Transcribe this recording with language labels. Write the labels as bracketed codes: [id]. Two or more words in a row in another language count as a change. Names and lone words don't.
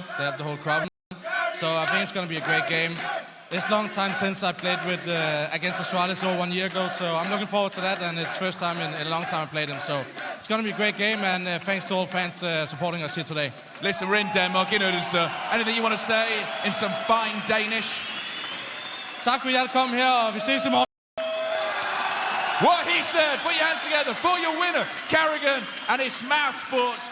[en] They have the whole crowd. So I think it's going to be a great game. It's a long time since I played with against Australia, so 1 year ago. So I'm looking forward to that, and it's the first time in a long time I played them. So it's going to be a great game, and thanks to all fans supporting us here today. Listen, we're in Denmark, in Odense. Anything you want to say in some fine Danish? [da] Tak for jer at komme her, og vi ses i morgen. What he said, put your hands together for your winner, Karrigan, and it's Mousesports.